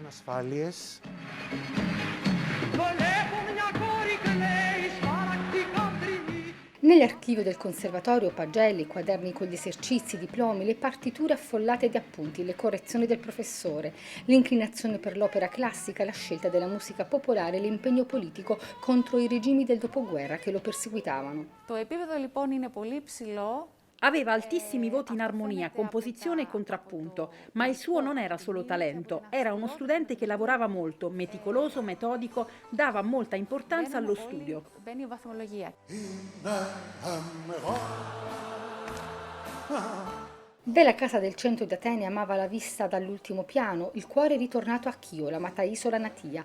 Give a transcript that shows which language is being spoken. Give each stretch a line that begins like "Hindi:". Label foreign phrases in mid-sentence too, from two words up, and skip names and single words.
Italian: Nell'archivio del conservatorio pagelli, quaderni con gli esercizi, diplomi, le partiture affollate di appunti, le correzioni del professore, l'inclinazione per l'opera classica, la scelta della musica popolare e l'impegno politico contro i regimi del dopoguerra che lo perseguitavano.
Greek: Το επίπεδο λοιπόν είναι πολύ ψηλό.
Italian: Aveva altissimi voti in armonia, composizione e contrappunto, ma il suo non era solo talento, era uno studente che lavorava molto, meticoloso, metodico, dava molta importanza allo studio. Della casa del centro di Atene amava la vista dall'ultimo piano, il cuore è ritornato a Chiola, Mataisola Natia.